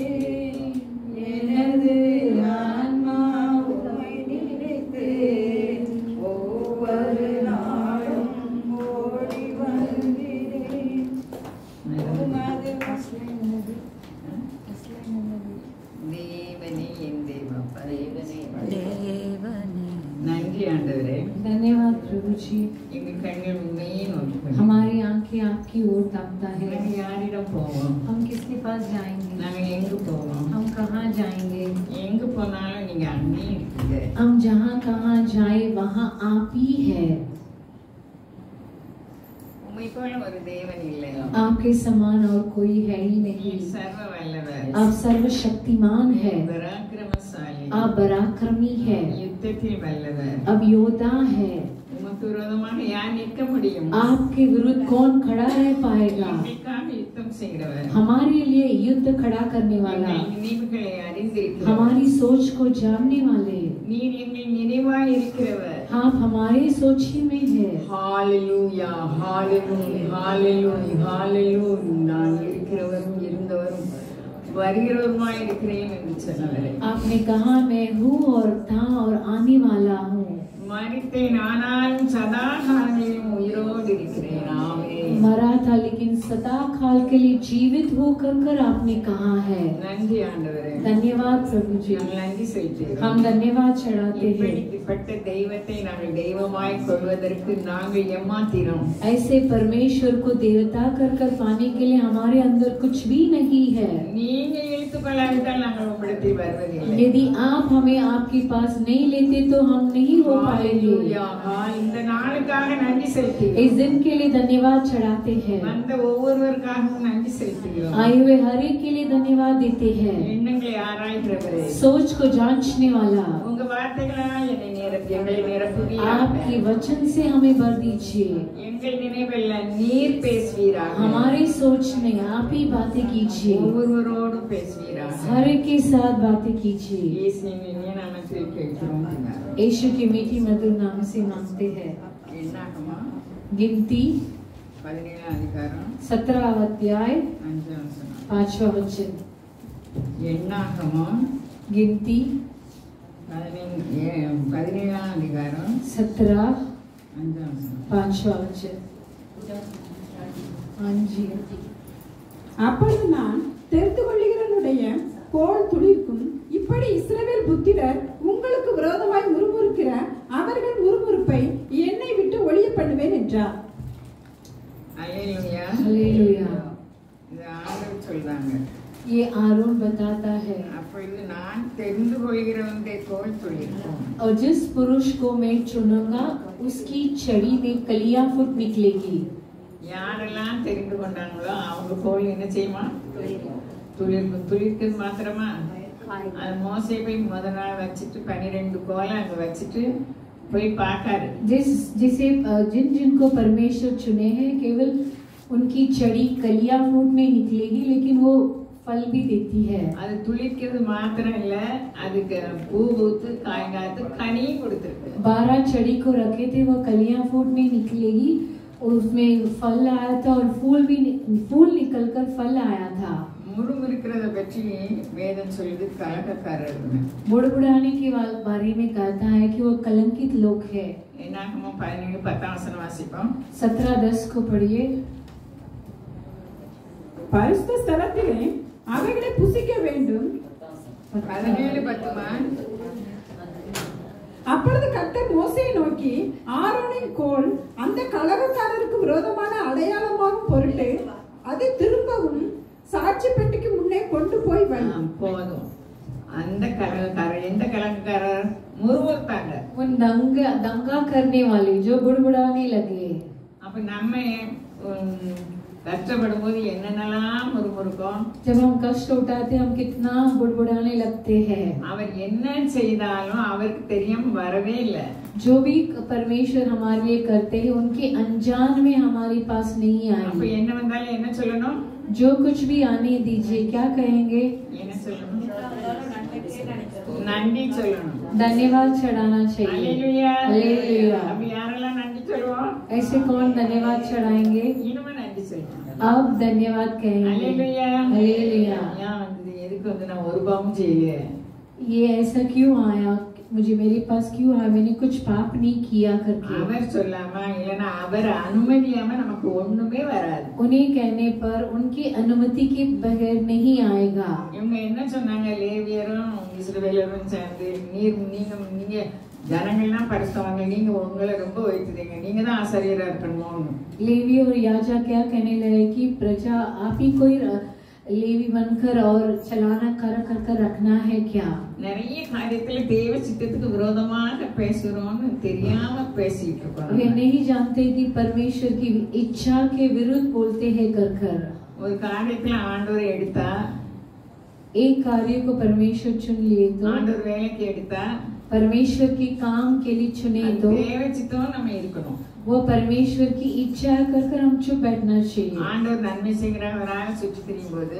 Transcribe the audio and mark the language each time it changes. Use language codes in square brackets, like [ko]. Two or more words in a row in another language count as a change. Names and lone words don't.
[ta] எனது ஆன்மா உம்மை நினைத்து ஒவ்வொரு நாளும் ஓடி வருகிறேன். உமது தேவனே என் தேவப்பா, தேவனே நன்றி ஆண்டவரே. [hi] धन्यवाद प्रभु जी। [ta] எங்கள் கண்கள் உண்மையே நோக்கி [hi] हमारी आंखें आपकी ओर ताकता है। [ta] நாங்கள் யாரிடம் போவோம்? [hi] हम किसके पास जाएंगे? [ta] நாங்கள் எங்கு போவோம்? [hi] हम कहाँ जाएंगे? [ta] எங்கு போனாலும் நீங்க அங்கே இருக்கீங்க. [hi] हम जहाँ कहाँ जाए वहाँ आप ही है। [ta] உம்மை போல ஒரு தேவன் இல்லை. [hi] आपके समान और कोई है ही नहीं। [ta] நீர் சர்வ வல்லவர், [hi] आप सर्वशक्तिमान है, [ta] பராக்கிரமசாலி, [hi] आप पराक्रमी है, [ta] யுத்தத்தில் வல்லவர். [hi] अब योद्धा है। [ta] உமக்கு விரோதமாக யார் நிற்க முடியும்? [hi] आपके विरुद्ध कौन खड़ा रह पाएगा? [ta] எங்களுக்காக யுத்தம் செய்கிறவர், [hi] हमारे लिए युद्ध खड़ा करने वाला, [ta] எங்கள் நினைவுகளை அறிந்திருக்கிறவர், [hi] हमारी सोच को जानने वाले, [ta] நீர் எங்கள் நினைவாய் இருக்கிறவர். [hi] आप हमारे सोच ही में है। [ta] ஹalleluya, ஹalleluya, ஹalleluya, ஹalleluya. நான் இருக்கிறவரும் இருந்தவரும் வருகிறவருமாய் இருக்கிறேன் என்று சொன்னவரே, [hi] आपने कहा मैं हूँ और था और आने वाला हूँ। [ta] மரித்தேன் ஆனாலும் சதா காலங்களிலும் உயிரோடு இருக்கிறேன். ஆமென். [hi] मरा था लेकिन सदा काल के लिए जीवित होकर कर आपने कहा है। [ta] நன்றி ஆண்டவரே. [hi] धन्यवाद प्रभु जी। [ta] நாங்கள் நன்றி செலுத்துகிறோம். [hi] हम धन्यवाद चढ़ाते हैं। [ta] இப்படிப்பட்ட தெய்வத்தை நாங்கள் தெய்வமாய் கொள்வதற்கு நாங்கள் எம்மாத்திரம். [hi] ऐसे परमेश्वर को देवता कर कर पाने के लिए हमारे अंदर कुछ भी नहीं है। [ta] நீங்க இழுத்துக்கொள்ளாவிட்டால் நாங்கள் உம்மிடத்தில் வருவதில்லை. [hi] यदि आप हमें आपके पास नहीं लेते तो हम नहीं हो पाएंगे। [ta] ஹalleluya. இந்த நாளுக்காக நன்றி செலுத்துகிறோம். [hi] इस दिन के लिए धन्यवाद चढ़ाते हैं। [ta] வந்த ஒவ்வொருவருக்காகவும் நன்றி செலுத்துகிறோம். [hi] आए हुए हर एक के लिए धन्यवाद देते हैं। [ta] எண்ணங்களை ஆராய்கிறவரே, [hi] सोच को जांचने वाला, [ta] உங்க வார்த்தைகளால் என்னை நிரப்பி எங்களை நிரப்புவீராக. [hi] आपके वचन से हमें भर दीजिए। [ta] எங்கள் நினைவெல்லாம் நீர் பேசுவீராக. [hi] हमारी सोच में आप ही बातें कीजिए, [ta] ஒவ்வொருவரோடு பேசுவீராக. [hi] हर एक के साथ बातें कीजिए। [ta] இயேசுவின் இனிய நாமத்தில் கேட்கிறோம் பிதாவே. [hi] यीशु के मीठी मधुर नाम से मांगते हैं। [ta] என்னாகுமா? [hi] गिनती [ta] 17 அதிகாரம் [hi] 17 अध्याय [ta] 5 வசனம். [hi] 5वां वचन। [ta] என்னாகமம் [hi] गिनती [ta] 17 அதிகாரம் [hi] 17 [ta] 5 வசனம். [hi] 5वां वचन। हाँ जी। [ta] அப்பொழுது நான் தெரிந்து கொள்ளுகிறவனுடைய கோல் துளிர்க்கும். இப்படி இஸ்ரவேல் புத்திரர் உங்களுக்கு விரோதமாய் முறுமுறுக்கிற அவர்கள் முறுமுறுப்பை என்னை விட்டு ஒழிய பண்ணுவேன் என்றார். அல்லேலூயா. [hi] हालेलुया। [ta] இது ஆண்டவர் சொல்றாங்க. [hi] ये आरोन बताता है, [ta] அப்பொழுது நான் தெரிந்து கொள்கிறவனுடைய கோல் துளிர்க்கும். [hi] और जिस पुरुष को मैं चुनूंगा उसकी छड़ी में कलियां फूट निकलेगी। [ta] யாரெல்லாம் தெரிந்து கொண்டாங்களோ அவங்க கோல் என்ன செய்யுமா? துளிர்க்கும். துளிர்க்கிறது மாத்திரமா? அது மோசே போய் முதல் நாள் வச்சுட்டு 12 கோலை அங்க வச்சுட்டு போய் பார்க்காரு. [hi] जिन जिनको परमेश्वर चुने हैं केवल उनकी छड़ी कलियां फूटने निकलेगी, लेकिन वो फल भी देती है। [ta] அது துளிர்க்கிறது மாத்திரம் இல்ல, அதுக்கு பூ பூத்து காய் காத்து கனியும் கொடுத்துருக்கு. [hi] 12 छड़ी को रखे थे, वो कलियां फूटने निकलेगी, उसमें फल आया था और फूल निकलकर फल आया था। [ta] முறுமுறுக்கிறத பற்றி வேதம் சொல்லுது கலகக்காரர்கள். [hi] बुड़बुड़ाने के बारे में कहता है कि वो कलंकित लोग है। [ta] என்னாகுமோ 17:10 வசனம் வாசிப்போம். [hi] 17:10 को पढ़िए। [ta] பரிசுத்த ஸ்தலத்திலே அவைகளை புசிக்க வேண்டும். 17:10 அப்பொழுது கர்த்தர் மோசேயை நோக்கி, ஆரோனின் கோல் அந்த கலகக்காரருக்கு விரோதமான அடையாளமாகும் பொருட்டு அதை திரும்பவும் சாட்சி பெட்டிக்கு முன்னே கொண்டு போய் வை. போதும். அந்த கலகக்காரர் எந்த கலகக்காரர்? முறுமுறுத்தாங்க. [hi] उन दंगा करने वाले जो बुड़बुड़ाने लगे। [ta] அப்ப நம்ம கஷ்டப்படும் போது என்னென்னலாம் முறுமுறுக்கும். [hi] जब हम कष्ट उठाते हम कितना बुड़बुड़ाने लगते हैं। [ta] அவர் என்ன செய்தாலும் அவருக்கு தெரியாம வரவே இல்லை. [hi] जो भी परमेश्वर हमारे लिए करते हैं उनके अनजान में हमारे पास नहीं [ta] அப்ப [hi] आएंगे। [ta] என்ன வந்தாலும் என்ன சொல்லணும்? [hi] जो कुछ भी आने दीजिए, क्या कहेंगे? [ta] என்ன சொல்லணும்? நன்றி சொல்லணும். [hi] धन्यवाद चढ़ाना चाहिए। [ta] அல்லேலூயா. அல்லேலூயா। அப்ப யாரெல்லாம் நன்றி சொல்லுவோம்? [hi] ऐसे कौन धन्यवाद चढ़ाएंगे? [ta] இனிமே நன்றி சொல்லுவோம். [hi] अब धन्यवाद कहेंगे। [ta] அல்லேலூயா. அல்லேலூயா। ஏன் வந்தது? எதுக்கு வந்து நான் ஒரு பாவம் செய்யல? [hi] ये ऐसा क्यों आया? मुझे मेरे पास क्यों आया? मैंने कुछ पाप नहीं किया करके। [ta] அவர் சொல்லாம இல்லனா அவர் அனுமதியாம நமக்கு ஒண்ணுமே வராது. [hi] उन्हें कहने पर उनकी अनुमति के बगैर नहीं आएगा। [ta] இவங்க என்ன சொன்னாங்க? லேவியரும் இஸ்ரவேலரும் சேர்ந்து நீங்க ஜனங்கள்லாம் பரிசுத்தவாங்க, நீங்க உங்களை ரொம்ப வைத்துறீங்க, நீங்க தான் ஆசாரியரா இருக்கணும்னு. [hi] लेवी और याजक क्या कहने लगे कि प्रजा आप ही कोई लेवी बनकर और चलाना कर रखना है क्या? [ta] நிறைய காரியத்துல தேவ சித்தத்துக்கு விரோதமாக பேசுறோம்னு தெரியாம பேசிட்டு இருக்கோம். [hi] वे नहीं जानते कि परमेश्वर की इच्छा के विरुद्ध बोलते हैं कर। [ta] ஒரு காரியத்துல ஆண்டவர் எடுத்தா, [hi] एक कार्य को परमेश्वर चुन लिए तो, [ta] ஆண்டவர் வேலைக்கு எடுத்தா [hi] परमेश्वर के काम के लिए चुने तो [ta] தேவ சித்தம் நம்ம இருக்கணும். [hi] वो परमेश्वर की इच्छा कर हम चुप बैठना चाहिए। [ta] ஆண்டவர் நன்மை செய்கிறவராக சுற்றி திரியும் போது